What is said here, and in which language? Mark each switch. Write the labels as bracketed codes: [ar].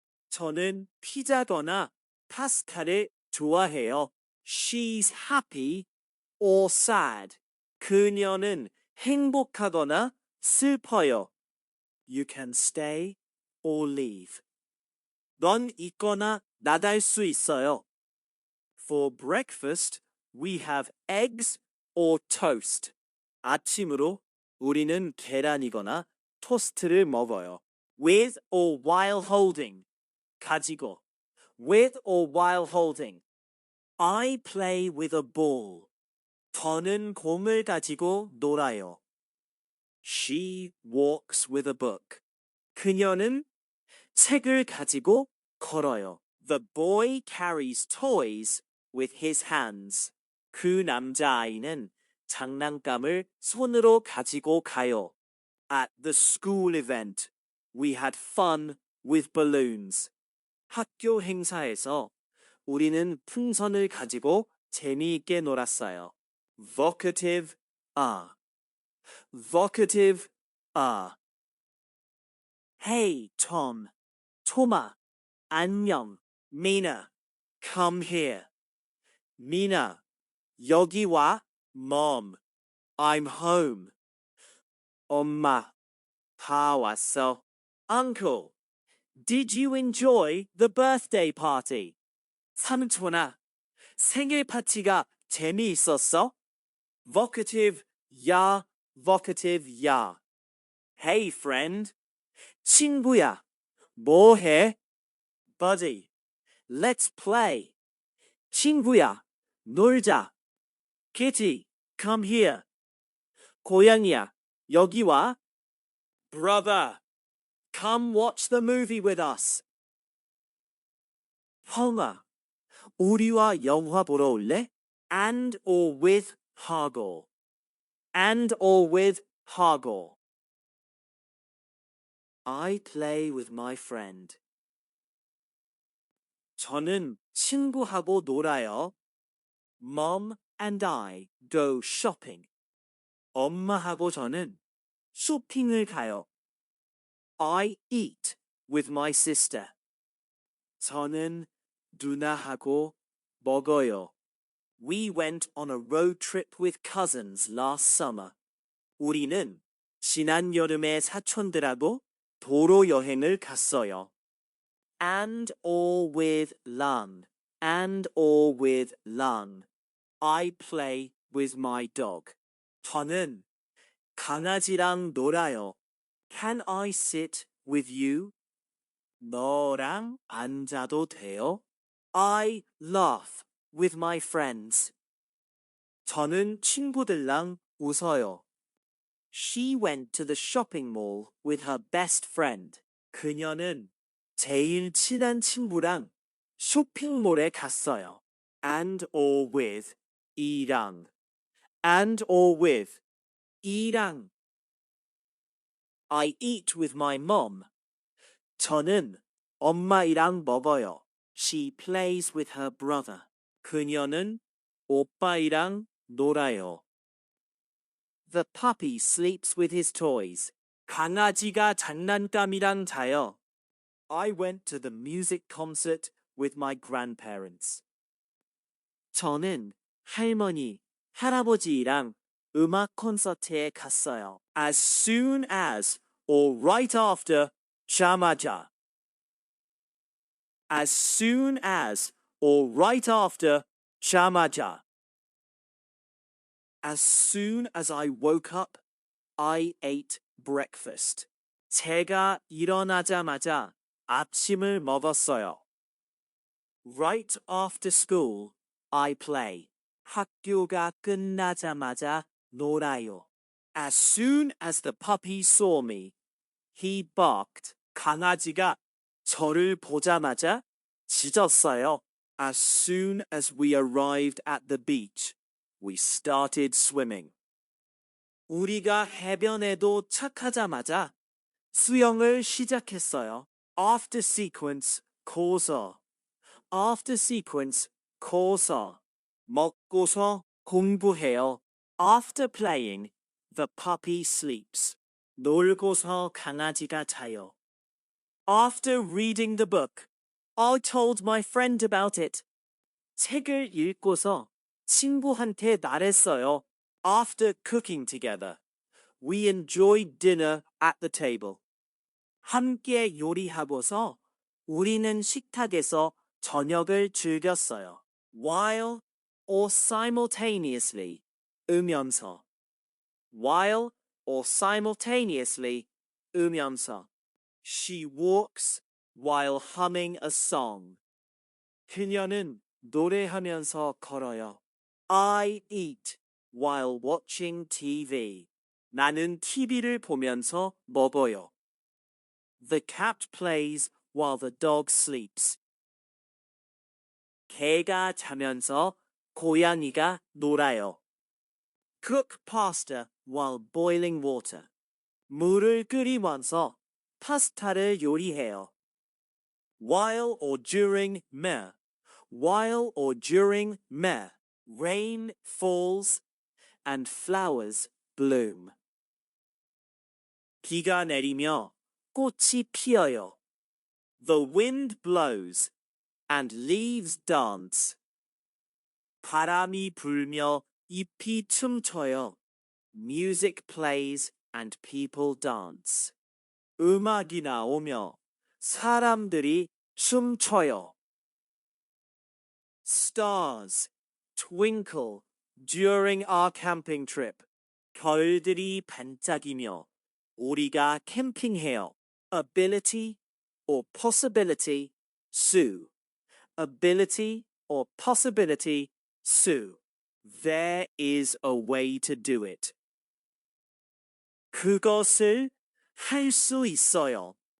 [ko] 저는 피자거나 파스타를 좋아해요. [en] She's happy or sad. [ko] 그녀는 행복하거나 슬퍼요. [en] You can stay or leave. [ko] 넌 있거나 나갈 수 있어요. [en] For breakfast, we have eggs or toast. [ko] 아침으로 우리는 계란이거나 토스트를 먹어요. [en] With or while holding. 가지고. With or while holding. I play with a ball. [ko] 저는 공을 가지고 놀아요. [en] She walks with a book. [ko] 그녀는 책을 가지고 걸어요. [en] The boy carries toys with his hands. [ko] 그 남자아이는 장난감을 손으로 가지고 가요. [en] At the school event, we had fun with balloons. [ko] 학교 행사에서 우리는 풍선을 가지고 재미있게 놀았어요. [en] Vocative are. Vocative are. Hey, Tom. 토마. [ko] 안녕. [en] Mina. Come here. Mina. [ko] 여기 와. [en] Mom. I'm home. 엄마. [ko] 다 왔어. Uncle. [en] Did you enjoy the birthday party? [ko] 삼촌아, 생일 파티가 재미있었어? [en] Vocative, 야, vocative, 야. Hey, friend. [ko] 친구야, 뭐 해? [en] Buddy, let's play. [ko] 친구야, 놀자. [en] Kitty, come here. [ko] 고양이야, 여기 와. [en] Brother, come watch the movie with us. [ko] 형아, 우리와 영화 보러 올래? [en] And or with 하고. And or with 하고. I play with my friend. [ko] 저는 친구하고 놀아요. [en] Mom and I go shopping. [ko] 엄마하고 저는 쇼핑을 가요. [en] I eat with my sister. [ko] 저는 누나하고 먹어요. [en] We went on a road trip with cousins last summer. [ko] 우리는 지난 여름에 사촌들하고 도로 여행을 갔어요. [en] And or with Lan. And or with Lan. I play with my dog. [ko] 저는 강아지랑 놀아요. [en] Can I sit with you? [ko] 너랑 앉아도 돼요? [en] I laugh with my friends. [ko] 저는 친구들랑 웃어요. [en] She went to the shopping mall with her best friend. [ko] 그녀는 제일 친한 친구랑 쇼핑몰에 갔어요. [en] And or with 이랑. And or with 이랑. I eat with my mom. [ko] 저는 엄마이랑 먹어요. [en] She plays with her brother. [ko] 그녀는 오빠이랑 놀아요. [en] The puppy sleeps with his toys. [ko] 강아지가 장난감이랑 자요. [en] I went to the music concert with my grandparents. [ko] 저는 할머니, 할아버지랑 음악 콘서트에 갔어요. [en] As soon as or right after 자마자. As soon as or right after 자마자. As soon as I woke up, I ate breakfast. [ko] 제가 일어나자마자 아침을 먹었어요. [en] Right after school, I play. [ko] 학교가 끝나자마자 놀아요. [en] As soon as the puppy saw me, he barked. [ko] 강아지가 저를 보자마자 짖었어요. [en] As soon as we arrived at the beach, we started swimming. [ko] 우리가 해변에도 착하자마자 수영을 시작했어요. [en] After sequence, causa. After sequence, causa. [ko] 먹고서 공부해요. [en] After playing, the puppy sleeps. [ko] 놀고서 강아지가 자요. [en] After reading the book, I told my friend about it. [ko] 책을 읽고서 친구한테 말했어요. [en] After cooking together, we enjoyed dinner at the table. [ko] 함께 요리하고서 우리는 식탁에서 저녁을 즐겼어요. [en] While or simultaneously, 으면서. While or simultaneously, 으면서. She walks while humming a song. [ko] 그녀는 노래하면서 걸어요. [en] I eat while watching TV. [ko] 나는 TV를 보면서 먹어요. [en] The cat plays while the dog sleeps. [ko] 개가 자면서 고양이가 놀아요. [en] Cook pasta while boiling water. [ko] 물을 끓이면서 파스타를 요리해요. [en] While or during me. While or during me. Rain falls and flowers bloom. [ko] 비가 내리며 꽃이 피어요. [en] The wind blows and leaves dance. [ko] 바람이 불며 잎이 춤춰요. [en] Music plays and people dance. [ko] 음악이 나오며 사람들이 춤춰요. [en] Stars twinkle during our camping trip. [ko] 별들이 반짝이며 우리가 캠핑해요. [en] Ability or possibility 수. Ability or possibility, 수. There is a way to do it. [ko] 그것을 할 수 있어요.